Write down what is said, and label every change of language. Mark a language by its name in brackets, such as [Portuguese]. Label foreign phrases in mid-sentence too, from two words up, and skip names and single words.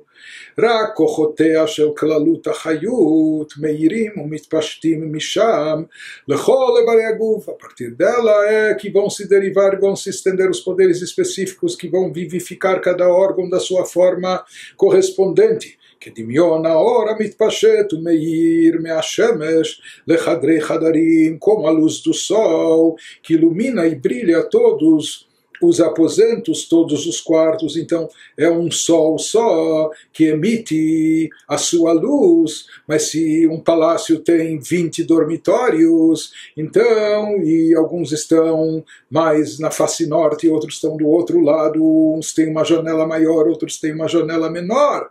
[Hebrew] רק כחותיה של כללות החיות מאירים ומתפשטים משם לכל אברי הגוף. [Portuguese] A partir dela é que vão se derivar, vão se estender os poderes específicos que vão vivificar cada órgão da sua forma correspondente. [Hebrew] כדמיון האור המתפשט ומאיר מהשמש לחדרי חדרים, [Portuguese] como a luz do sol, que ilumina e brilha todos os aposentos, todos os quartos. Então é um sol só que emite a sua luz, mas se um palácio tem 20 dormitórios, então, e alguns estão mais na face norte e outros estão do outro lado, uns têm uma janela maior, outros têm uma janela menor.